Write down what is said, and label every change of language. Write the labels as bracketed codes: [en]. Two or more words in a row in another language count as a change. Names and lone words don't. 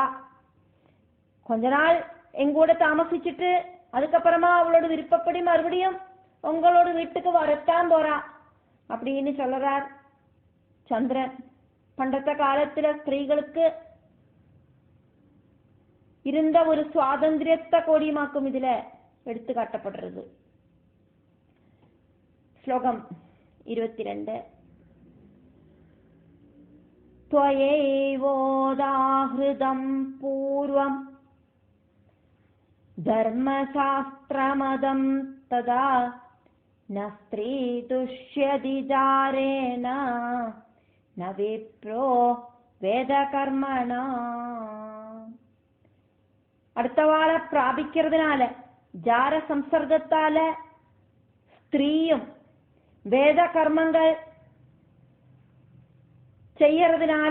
[ta] கொஞ்ச நாள் எங்கூட தாமசிச்சுட்டு அதுக்கப்புறமா அவளோட விருப்பப்படி மறுபடியும் உங்களோட வீட்டுக்கு வரத்தான் போறா அப்படின்னு சொல்றார் சந்திரன். பண்டத்த காலத்துல ஸ்திரீகளுக்கு இருந்த ஒரு சுவாதந்திரியத்தை கோடியமாக்கும் இதுல எடுத்து காட்டப்படுறது. ஸ்லோகம் 22. [sa] त्वयैवोदाहृतं पूर्वं धर्मशास्त्रमदं तदा न स्त्री तुष्यति जारेण न विप्रो வேதகர்மணா. [ta] அடுத்தவாளை பிராபிக்கிறதுனால ஜார சம்சர்க்கத்தால ஸ்திரீயும் வேத கர்மங்கள் செய்யறதுனால